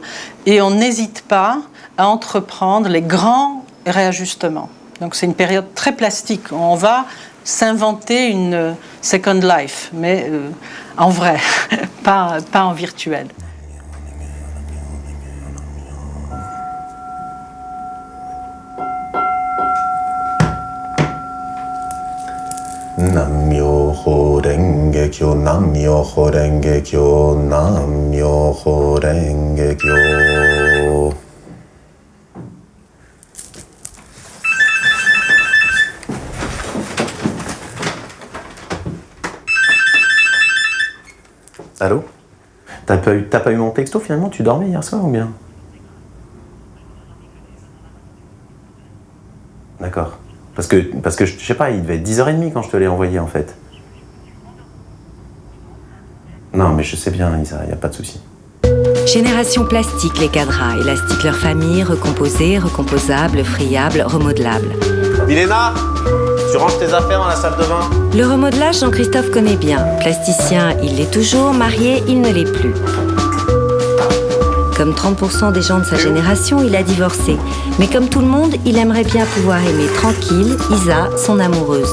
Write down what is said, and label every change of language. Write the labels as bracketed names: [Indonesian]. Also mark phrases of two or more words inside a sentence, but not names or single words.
[French] Et on n'hésite pas à entreprendre les grands réajustements. Donc c'est une période très plastique. On va s'inventer une [English] second life, [French] mais en vrai, pas en virtuel. [Japanese] Nam-myoho Renge-kyo, Nam-myoho Renge-kyo, Nam-myoho Renge-kyo. [French] Allô? T'as pas eu mon texto finalement? Tu dormais hier soir ou bien? D'accord. Parce que je sais pas, il devait être 10h30 quand je te l'ai envoyé en fait. Non mais je sais bien Isa, y a pas de souci. Génération plastique, les cadras, élastique leur famille, recomposés, recomposables, friables, remodelables. Milena, tu ranges tes affaires dans la salle de bain? Le remodelage, Jean-Christophe connaît bien. Plasticien, il l'est toujours, marié, il ne l'est plus. Comme 30% des gens de sa génération, il a divorcé. Mais comme tout le monde, il aimerait bien pouvoir aimer tranquille Isa, son amoureuse.